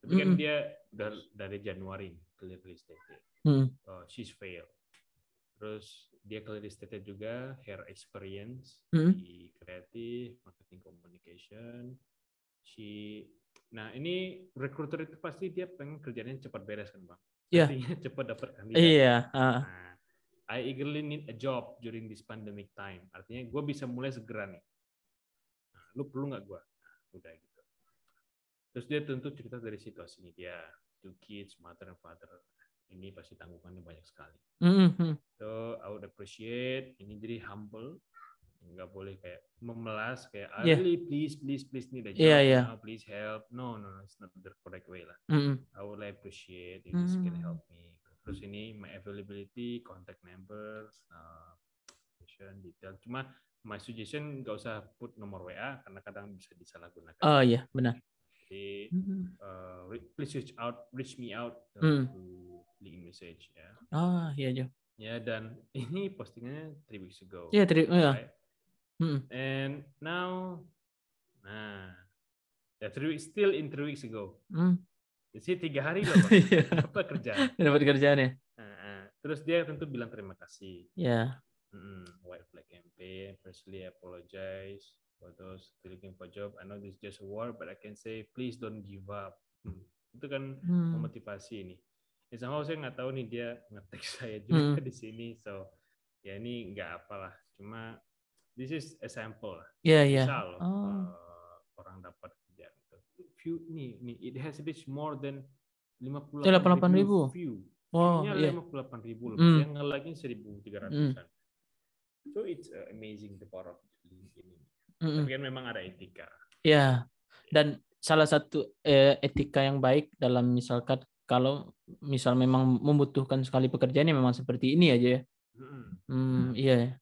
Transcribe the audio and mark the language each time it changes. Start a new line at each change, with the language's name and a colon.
Indonesian: Tapi kan dia udah dari Januari
English: clearly stated. She's failed.
Indonesian: Terus dia
English: clearly stated
Indonesian: juga
English: her experience
Indonesian: di kreatif, marketing, communication. Nah ini recruiter itu pasti dia pengen kerjanya cepat beres kan Bang? Artinya cepat dapat kandidat.
English: Nah, I eagerly need a job during this pandemic time.
Indonesian: Artinya gue bisa mulai segera nih. Nah, lu perlu nggak gue? Nah, udah gitu. Terus dia tentu cerita dari situasinya dia,
English: 2 kids, mother and father.
Indonesian: Ini pasti tanggungannya banyak sekali.
English: So I would appreciate.
Indonesian: Ini jadi humble. Nggak boleh kayak memelas kayak
English: really please need a job now, please help. No, it's not the correct way lah. I would appreciate if this can help me.
Indonesian: Terus ini
English: my availability, contact numbers, detail.
Indonesian: Cuma
English: my suggestion
Indonesian: nggak usah put nomor WA karena kadang bisa disalahgunakan. Oh iya benar.
English: Jadi please reach me out through link message ya.
Indonesian: Iya Jo. Ya dan ini postingannya
English: 3 weeks ago. Right? And now, 3 weeks, still in 3 weeks ago.
Indonesian: Jadi 3 hari loh Bang. Dapat kerjaan. Dapat kerjaan ya. Terus dia tentu bilang terima kasih. Ya.
English: White Flag Campaign. campaign. Personally, I apologize for those looking for job. I know this is just a war, but I can say please don't give up.
Indonesian: Itu kan memotivasi ini. Ya sama saya nggak tahu nih dia nge-tag saya juga di sini, so ya ini nggak apalah.
English: Cuma this is a sample lah.
Indonesian: Bisa loh orang dapat kerja.
English: View nih, it has reached more than 58.000 view.
Indonesian: View-nya 58.000 lebih, yang nge-like-nya 1.300-an.
English: So it's amazing the power of LinkedIn ini.
Indonesian: Tapi kan memang ada etika. Ya, dan salah satu etika yang baik dalam misalkan kalau misal memang membutuhkan sekali pekerjaan memang seperti ini aja ya. Iya.